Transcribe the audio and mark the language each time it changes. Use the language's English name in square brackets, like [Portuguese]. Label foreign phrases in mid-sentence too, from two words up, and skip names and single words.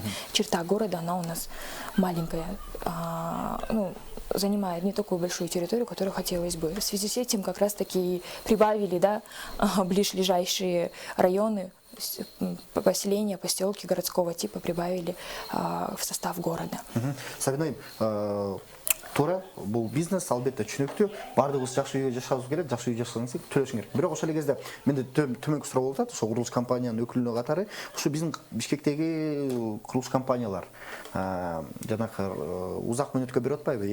[Russian] Черта города, она у нас маленькая, занимает не такую большую территорию, которую хотелось бы. В связи с этим как раз-таки прибавили, да, ближайшие районы, поселения, поселки городского типа прибавили в состав города. [Kyrgyz] Сабина, туура бул бизнес албетте түшүнүктүү, баардыгыбыз жакшы үйдө жашабыз керек, жакшы үй жашасаңыз төлөшүң керек. Бирок ошол эле кезде менде төмөнкү суроо болуп атат, ошо курулуш компаниянын өкүлүнө катары, ушу биздин Бишкектеги курулуш компаниялар жанакы узак мөөнөткө берип атпайбы?